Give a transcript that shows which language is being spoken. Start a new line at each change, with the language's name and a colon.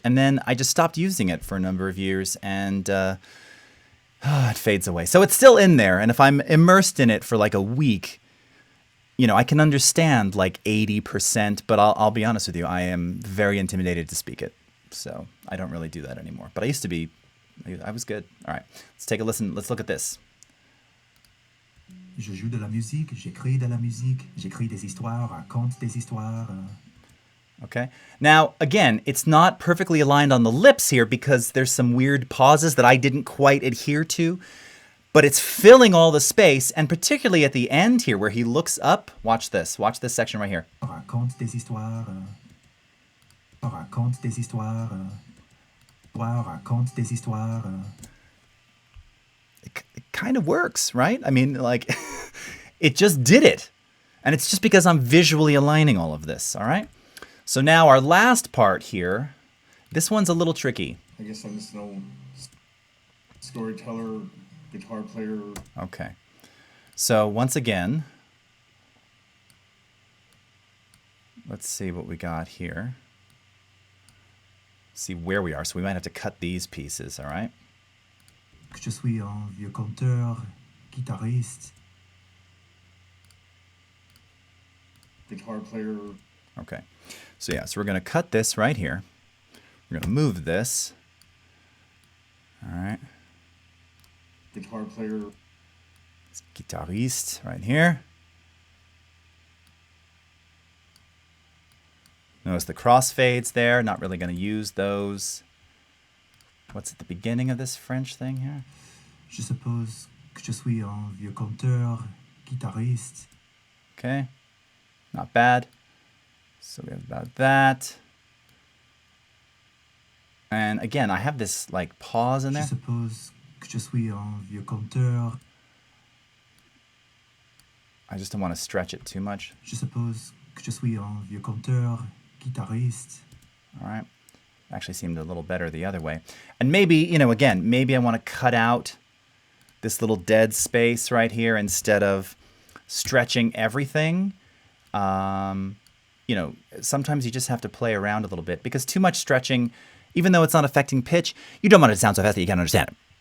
English: And then I just stopped using it for a number of years and it fades away. So it's still in there. And if I'm immersed in it for like a week, you know, I can understand like 80%, but I'll be honest with you, I am very intimidated to speak it. So I don't really do that anymore. But I used to be, I was good. All right, let's take a listen. Let's look at this.
French: Je joue de la musique, j'écris de la musique, j'écris des histoires, raconte des histoires.
English: Okay. Now, again, it's not perfectly aligned on the lips here because there's some weird pauses that I didn't quite adhere to. But it's filling all the space, and particularly at the end here where he looks up. Watch this. Watch this section right here.
French: Raconte des histoires. Raconte des histoires. Raconte des histoires.
English: It kind of works, right? I mean, like, it just did it. And it's just because I'm visually aligning all of this, all right? So now our last part here, this one's a little tricky. I guess I'm just an old storyteller, guitar player. Okay. So once again, let's see what we got here. See where we are. So we might have to cut these pieces, all right?
French: Je suis un vieux conteur, guitariste.
English: Guitar player. Okay. So yeah, so we're going to cut this right here. We're going to move this. All right. Guitar player. It's guitariste right here. Notice the crossfades there. Not really going to use those. What's at the beginning of this French thing here?
French: Je suppose que je suis un vieux conteur, guitariste.
English: Okay. Not bad. So we have about that. And again, I have this like pause in
French: Je
English: there.
French: suppose que je suis un vieux conteur.
English: I just don't want to stretch it too much.
French: Je suppose que je suis un vieux conteur, guitariste.
English: All right. Actually seemed a little better the other way. And maybe, you know, again, maybe I want to cut out this little dead space right here instead of stretching everything. You know, sometimes you just have to play around a little bit because too much stretching, even though it's not affecting pitch, you don't want it to sound so fast that you can't understand it.